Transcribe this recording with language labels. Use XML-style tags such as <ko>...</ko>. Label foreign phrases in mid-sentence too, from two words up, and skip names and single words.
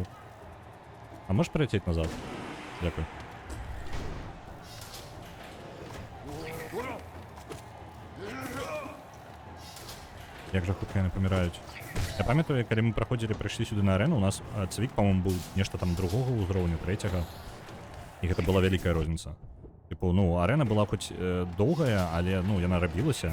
<ru>А можешь полететь назад?</ru> <be>Дякую. Як же хутка яны паміраюць. Я памятаю, калі мы праходзілі, прыйшлі сюды на арену, у нас цвік, по-моему, быў нешта там другога ўзроўню, трэцяга. І гэта была вялікая розніца. Типу, ну, арена была хоць доўгая, але, ну, яна рабілася.</be>